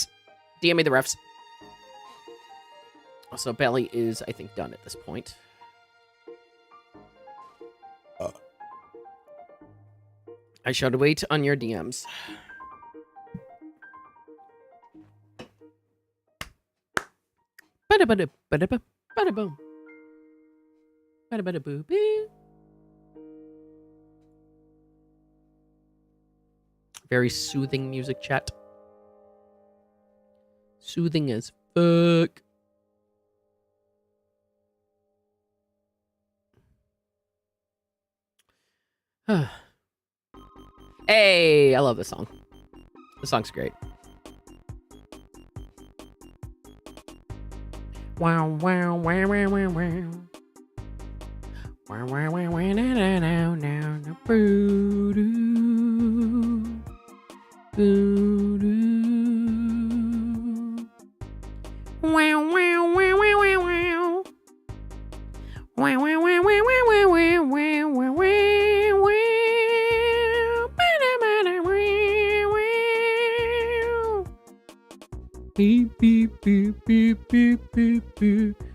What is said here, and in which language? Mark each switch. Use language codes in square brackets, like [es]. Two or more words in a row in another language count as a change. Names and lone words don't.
[en] DM me the refs. Also, Belly is, I think, done at this point. I shall wait on your DMs. Bada-bada, bada-ba, bada-boom. Bada-bada-boo-boo. Very soothing music, chat. Soothing as fuck. Hey, I love this song. This song's great. Wow, wow, wow, wow, wow, wow. Wow, wow, wow, wow, now, now, now, now, boo, doo. Boo, doo. Wow, wow, wow, wow, wow, wow. Wow, wow, wow, wow, wow, wow, wow, wow, wow, wow. Beep, beep, beep, beep, beep, beep, beep.